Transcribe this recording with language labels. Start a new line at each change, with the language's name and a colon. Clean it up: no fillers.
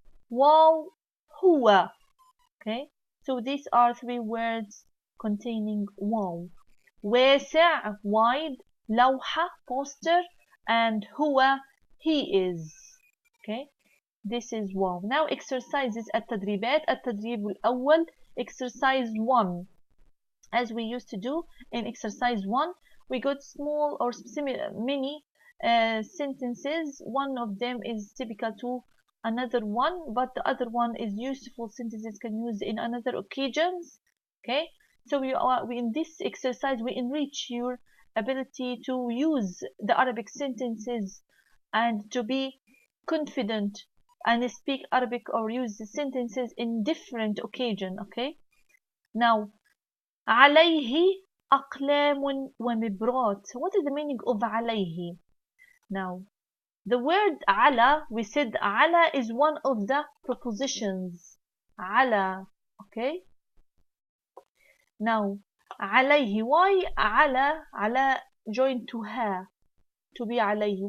Arabic: واو هو.
English: Okay, so these are 3 words containing واو.
Arabic: واسع wide. لوحة poster.
English: And هو he is. Okay, this is واو. Now exercises
Arabic: التدريبات. التدريب الأول,
English: exercise 1. As we used to do in exercise 1, we got small or mini sentences. One of them is typical to another one, but the other one is useful sentences can use in another occasions. Okay, so we in this exercise we enrich your ability to use the Arabic sentences and to be confident and speak Arabic or use the sentences in different occasion. Okay, now
Arabic: عليه أقلام ومبرات.
English: What is the meaning of عليه? Now the word على, we said على is one of the prepositions. على, okay? Now عليه, why على joined to her, to be عليه?